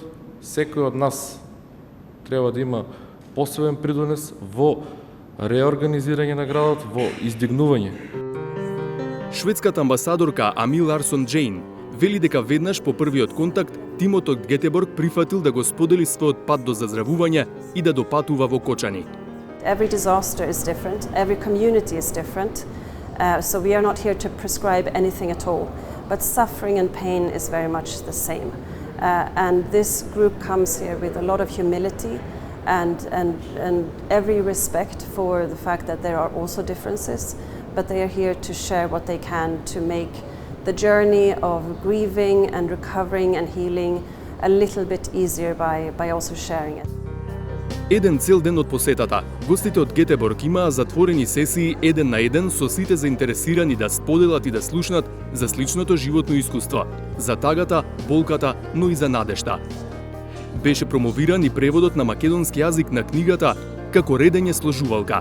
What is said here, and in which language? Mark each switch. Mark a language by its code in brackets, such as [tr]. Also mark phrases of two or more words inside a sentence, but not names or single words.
[mk] Секој од нас треба да има посебен придонес во реорганизирање на градот, во издигнување. Шведската амбасадорка Амил Ларсон Джейн вели дека веднаш по првиот контакт тимот од Гетеборг прифатил да го сподели својот пат до заздравување и да допатува во Кочани. [en] Every disaster is different, every community is different, so we are not here to prescribe anything at all, but suffering and pain is very much the same. And this group comes here with a lot of humility and every respect for the fact that there are also differences, but they are here to share what they can to make the journey of grieving and recovering and healing a little bit easier by also sharing it. [mk] Еден цел ден од посетата, гостите од Гетеборг имаа затворени сесии еден на еден со сите заинтересирани да споделат и да слушнат за сличното животно искуство, за тагата, болката, но и за надежта. Беше промовиран и преводот на македонски јазик на книгата «Како редење сложувалка».